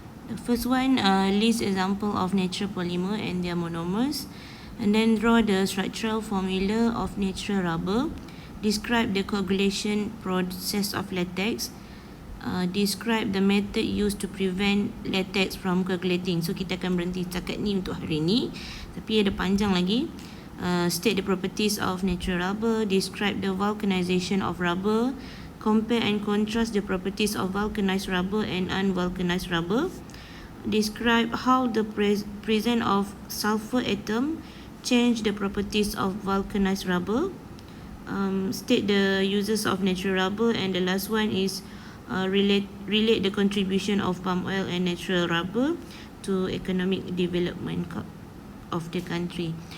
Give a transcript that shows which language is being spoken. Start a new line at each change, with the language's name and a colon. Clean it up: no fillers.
English: The first one, list example of natural polymer and their monomers, and then draw the structural formula of natural rubber. Describe the coagulation process of latex. Describe the method used to prevent latex from coagulating.
Malay: So kita akan berhenti setakat ni untuk hari ni, tapi ada panjang lagi.
English: State the properties of natural rubber, describe the vulcanization of rubber, compare and contrast the properties of vulcanized rubber and unvulcanized rubber, describe how the presence of sulfur atom change the properties of vulcanized rubber, state the uses of natural rubber, and the last one is relate the contribution of palm oil and natural rubber to economic development of the country.